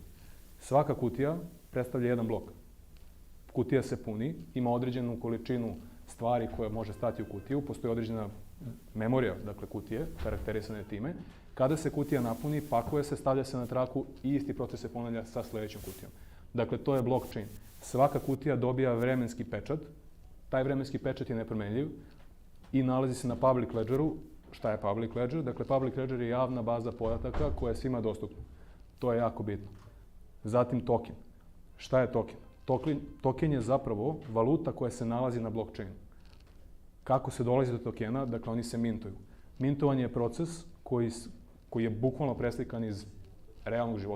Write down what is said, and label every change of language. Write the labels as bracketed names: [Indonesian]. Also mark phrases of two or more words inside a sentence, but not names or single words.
[Bosnian] Svaka kutija predstavlja jedan blok. Kutija se puni, ima određenu količinu stvari koje može stati u kutiju, postoji određena memorija, dakle kutije, karakterisane time. Kada se kutija napuni, pakuje se, stavlja se na traku i isti proces se ponavlja sa sljedećom kutijom. Dakle, to je blockchain. Svaka kutija dobija vremenski pečat. Taj vremenski pečat je nepromenljiv i nalazi se na [English] public ledgeru. [Bosnian] Šta je [English] public ledger? [Bosnian] Dakle, [English] public ledger [Bosnian] je javna baza podataka koja je svima dostupna. To je jako bitno. Zatim token. Šta je token? Token je zapravo valuta koja se nalazi na blockchainu. Kako se dolazi do tokena? Dakle, oni se mintuju. Mintovanje je proces koji je bukvalno preslikan iz realnog života.